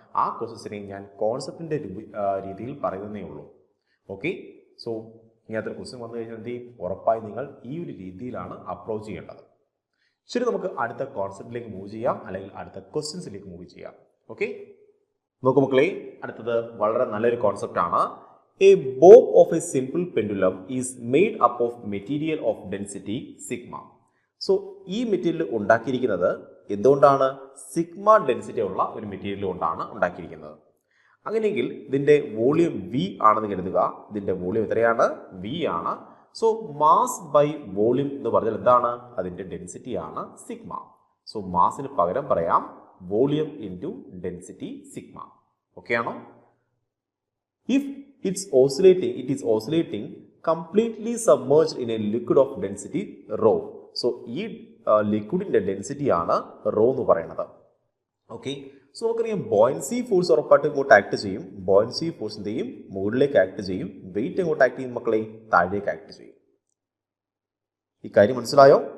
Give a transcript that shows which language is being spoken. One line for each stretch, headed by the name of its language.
Malayalam: ആ ക്വസ്റ്റ്യൻസിനെ ഞാൻ കോൺസെപ്റ്റിന്റെ രീതിയിൽ പറയുന്നതേ ഉള്ളൂ. ഓക്കെ, സോ ഇങ്ങനത്തെ ക്വസ്റ്റ്യൻ വന്നു കഴിഞ്ഞാൽ എന്ത് ചെയ്യും? ഉറപ്പായി നിങ്ങൾ ഈ ഒരു രീതിയിലാണ് അപ്രോച്ച് ചെയ്യേണ്ടത്. ശരി, നമുക്ക് അടുത്ത കോൺസെപ്റ്റിലേക്ക് മൂവ് ചെയ്യാം, അല്ലെങ്കിൽ അടുത്ത ക്വസ്റ്റ്യൻസിലേക്ക് മൂവ് ചെയ്യാം. ഓക്കെ, നോക്കൂ മക്കളെ, അടുത്തത് വളരെ നല്ലൊരു കോൺസെപ്റ്റ് ആണ്.
English: A bob of a simple pendulum is made up of material of density sigma.
Malayalam: So ഈ മെറ്റീരിയൽ ഉണ്ടാക്കിയിരിക്കുന്നത് എന്തുകൊണ്ടാണ്? സിഗ്മ ഡെൻസിറ്റി ഉള്ള ഒരു മെറ്റീരിയൽ കൊണ്ടാണ് ഉണ്ടാക്കിയിരിക്കുന്നത്. അങ്ങനെയെങ്കിൽ ഇതിന്റെ വോളിയം V ആണെന്ന് കരുതുക. ഇതിന്റെ വോളിയം എത്രയാണ്? V ആണ്. സോ മാസ് ബൈ വോളിയം എന്ന് പറഞ്ഞാൽ എന്താണ്? അതിന്റെ ഡെൻസിറ്റി ആണ് സിഗ്മ. സോ മാസിന് പകരം പറയാം volume into density sigma. Okay ആണോ?
English: If it is oscillating completely submerged in a liquid of density rho.
Malayalam: So ഈ ലിക്വിഡിന്റെ ഡെൻസിറ്റി ആണ് റോ എന്ന് പറയുന്നത്. ഓക്കെ, സോ നമുക്കറിയാം ബോയൻസി ഫോഴ്സ് ഉറപ്പായിട്ട് ഇങ്ങോട്ട് ആക്ട് ചെയ്യും. ബോയൻസി ഫോഴ്സ് എന്ത് ചെയ്യും? മുകളിലേക്ക് ആക്ട് ചെയ്യും. വെയിറ്റ് എങ്ങോട്ട് ആക്ട് ചെയ്യും മക്കളെ? താഴേക്ക് ആക്ട് ചെയ്യും. ഈ കാര്യം മനസ്സിലായോ?